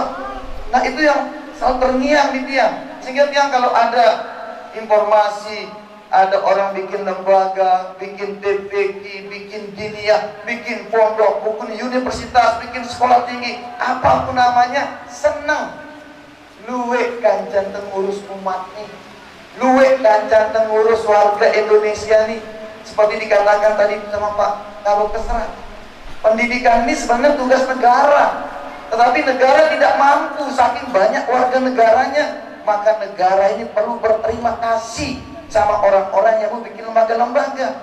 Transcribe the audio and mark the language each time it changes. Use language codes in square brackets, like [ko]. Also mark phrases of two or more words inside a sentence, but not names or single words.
[id] Nah itu yang selalu terngiang di tiang. Sehingga tiang kalau ada informasi, ada orang bikin lembaga, bikin DPG, bikin diniah, bikin pondok, bikin universitas, bikin sekolah tinggi, apapun namanya, senang. [jv] Luwe kancan tengurus umat nih, luwe kancan tengurus warga Indonesia nih. [id] Seperti dikatakan tadi sama Pak Kabid Kesra, pendidikan ini sebenarnya tugas negara, tetapi negara tidak mampu saking banyak warga negaranya. Maka negara ini perlu berterima kasih sama orang-orang yang mau bikin lembaga-lembaga.